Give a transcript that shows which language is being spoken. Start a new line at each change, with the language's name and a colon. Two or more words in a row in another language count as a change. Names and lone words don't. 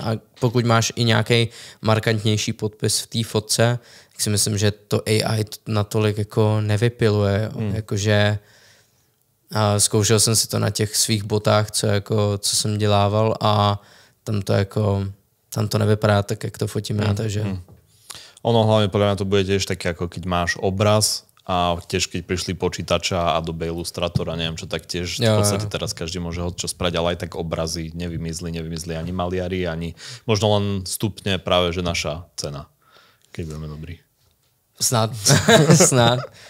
Czech: A pokud máš i nějaký markantnější podpis v té fotce, tak si myslím, že to AI natolik jako nevypiluje. Jakože zkoušel jsem si to na těch svých botách, co jsem dělával, a tam to nevypadá tak, jak to fotím já, takže...
Slovak: Ono hlavne podľa mňa to bude tiež také, ako keď máš obraz a tiež keď prišli počítača a Adobe Illustrator a neviem čo, tak tiež v podstate teraz každý môže čo spraviť, ale aj tak obrazy nevymizli ani maliari, ani možno len stupne práve, že naša cena, keď budeme dobrí.